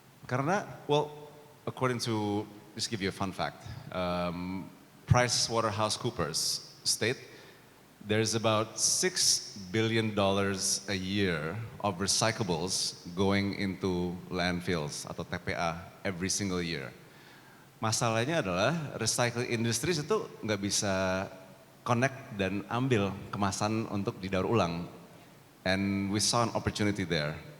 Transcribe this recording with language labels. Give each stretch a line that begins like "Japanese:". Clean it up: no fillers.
English: Karena, well, according to, just give you a fun fact, PricewaterhouseCoopers state there's about $6 billion a year of recyclables going into landfills atau TPA every single year.
Indonesian: Masalahnya adalah recycling industries itu nggak bisa connect dan ambil kemasan untuk didaur ulang.
English: And we saw an opportunity there.